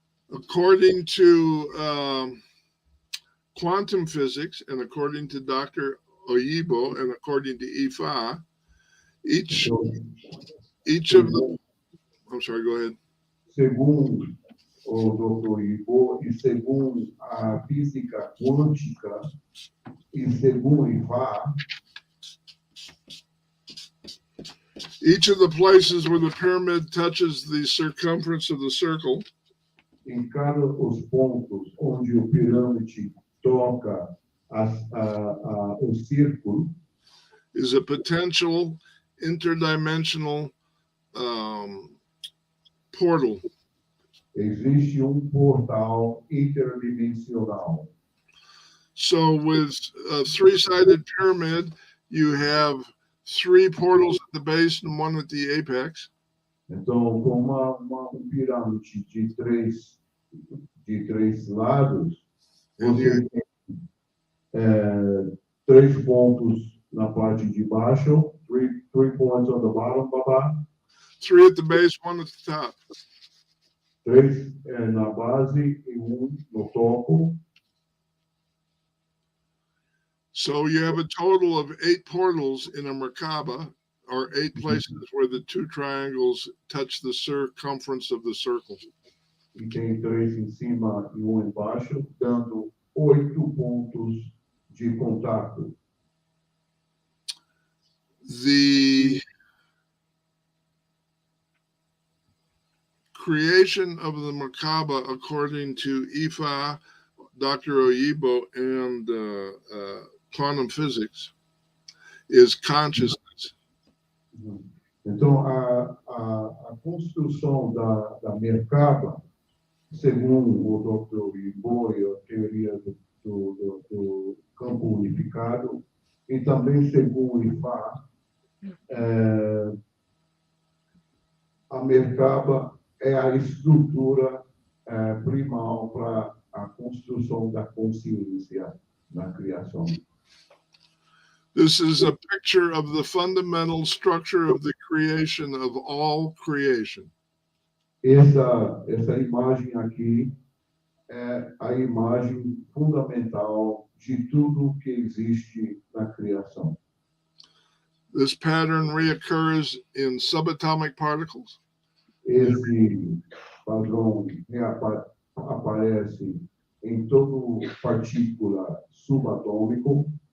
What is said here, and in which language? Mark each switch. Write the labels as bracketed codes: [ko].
[en] According to quantum physics and according to Dr. Oyibo and according to Ifá, each of the I'm sorry, go ahead. [pt] Segundo o Dr. Ivo, e segundo a física quântica, e segundo Ifá, [en] each of the places where the pyramid touches the circumference of the circle [pt] em cada os pontos onde o pirâmide toca o círculo, [en] is a potential interdimensional portal. [pt] existe portal interdimensional. [en] So with a three-sided pyramid, you have three portals at the base and one at the apex. [pt] Então, com pirâmide de três lados, você tem três pontos na parte de baixo, [en] three points on the bottom, [pt] babá. [en] Three at the base, one at the top. [pt] Três na base e no topo. [en] So you have a total of 8 portals in a Merkaba, or 8 places where the two triangles touch the circumference of the circle. [pt] E tem três em cima e embaixo, dando 8 pontos de contato. [en] The creation of the Merkaba, according to Ifá, Dr. Oyibo, and quantum physics, is consciousness. [pt] Então, a construção da Merkaba, segundo o Dr. Oyibo e a teoria do campo unificado, e também segundo Ifá, a Merkaba é a estrutura primal para a construção da consciência na criação. [en] This is a picture of the fundamental structure of the creation of all creation. [pt] Essa imagem aqui é a imagem fundamental de tudo que existe na criação. [en] This pattern reoccurs in subatomic particles. [pt] Esse padrão aparece em todo partícula subatômico.